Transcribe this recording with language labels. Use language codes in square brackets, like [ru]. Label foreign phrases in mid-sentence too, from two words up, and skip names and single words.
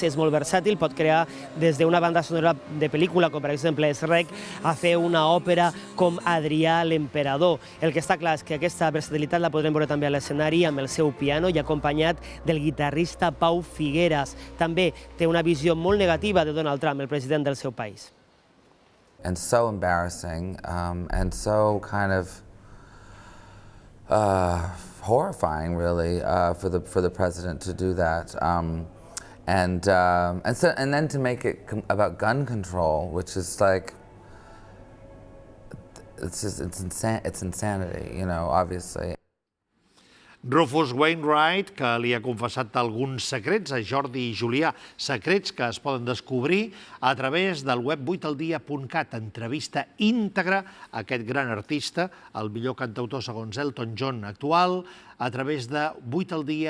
[ca] És molt versàtil, pot crear des d'una banda sonora de pel·lícula, com per exemple Shrek, a fer una òpera com Adrià l'Emperador. El que està clar és que aquesta versatilitat la podrem veure també a l'escenari amb el seu piano i acompanyat del guitarrista Pau Figueras. També té una visió molt negativa de Donald Trump, el president del seu país. [en] And so embarrassing, and so kind of horrifying, really, for the president to do that, and then to make it about gun control, which is like it's insanity, you know, obviously. [ca] Rufus Wainwright, que li ha confessat alguns secrets a Jordi i Julià, secrets que es poden descobrir a través del web 8aldia.cat. Entrevista íntegra a aquest gran artista, el millor cantautor segons Elton John actual, a través de 8aldia.cat.